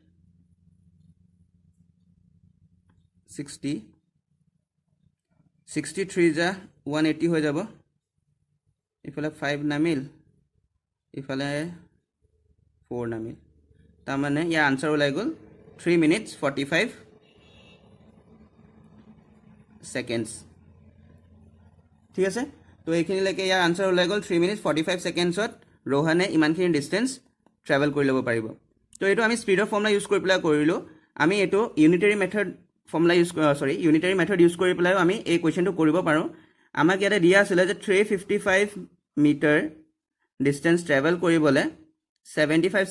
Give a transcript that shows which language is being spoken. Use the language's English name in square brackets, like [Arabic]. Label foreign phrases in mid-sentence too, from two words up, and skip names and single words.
[Assamese] 63 যা 180 হৈ যাব ইফালে 5 নামিল ইফালে 4 নামিল তাৰ মানে ইয়াৰ আনসাৰ ওলাই গ'ল [English] 3 minutes 45 seconds [Assamese] ঠিক আছে তো এইখিনি লৈকে ইয়াৰ আনসাৰ ওলাই গ'ল 3 minutes 45 secondsত रोहने इमानখিনি [English] distance travel [Assamese] কৰি ল'ব পাৰিব তো এটো আমি [English] speed formula use [Assamese] কৰি পেলাই কৰিলো আমি এটো [English] unitary method formula use unitary method use [Assamese] কৰি পেলাই আমি এই কোৱেশ্চনটো কৰিব পাৰো আমাক ইয়াতে দিয়া আছিল যে 355 [English] meter distance travel [Assamese] কৰিবলৈ 75